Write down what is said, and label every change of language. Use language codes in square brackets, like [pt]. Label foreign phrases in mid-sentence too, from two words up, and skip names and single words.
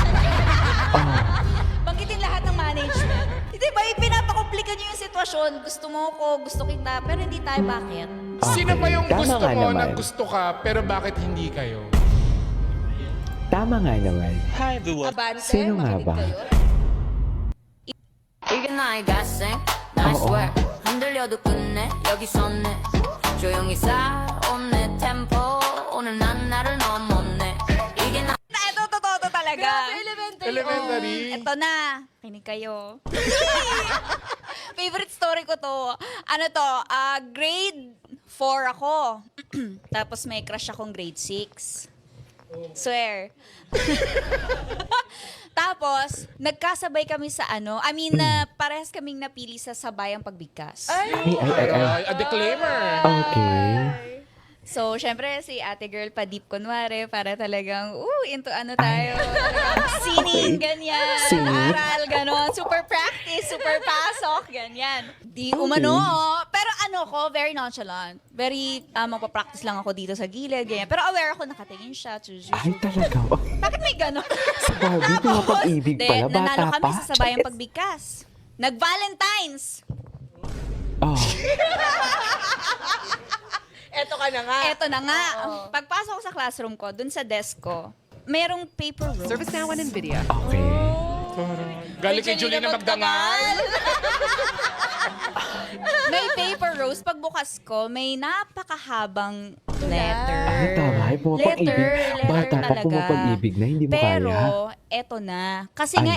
[tl] Banggitin lahat ng management. Hindi ba, ipinapakomplika nyo yung sitwasyon. Gusto mo ko, gusto kita, pero hindi tayo. Bakit? Sino ba yung Tama gusto nga mo naman. na gusto ka pero bakit hindi kayo? Tama nga naman. Abante, Sino nga makinig ba? kayo. [ko] 이게 나의 가생 [en] I swear [ko] 흔들려도 끝내 여기서 내 조용히 살아온 템포 오늘 난 나를 넘었네 이게 나 [tl] Ito, totoo talaga. Grabe, elementary. Elementary. Ito na. Kinig kayo. Favorite story ko to. Ano to? Grade 4 ako. Tapos may crush akong grade 6. Swear. Tapos, nagkasabay kami sa parehas kaming napili sa Sabayang Pagbigkas. Ay, [en] A declaimer. [tl] Okay. So, syempre, si ate girl pa deep kunwari para talagang, into tayo. Singing, ganyan. Singing? Aral, ganon. [en] Super practice, [tl] super pasok, ganyan. Di umano. Pero [en] very nonchalant. [tl] Very, magpa-practice lang ako dito sa gilid, ganyan. Pero aware ako, nakatingin siya. Ay, talaga. Bakit may ganon? Sa Barbie, pumapag-ibig pala. Nanalo Bata kami pa. sa Sabayang Pagbigkas. Nag-Valentine's. Oh. eto ka na nga. Eto na nga. Pagpasok ko sa classroom ko, dun sa desk ko, merong paper roll. [en] Service now and NVIDIA. [tl] Okay. Galing kay Julina Magdangal. May paper rose. Pagbukas ko, may napakahabang letter. Ay, tama. Ay, pumapag-ibig. Letter Bata pa, talaga. pumapag-ibig na. Hindi mo Pero, kaya. eto na. Kasi nga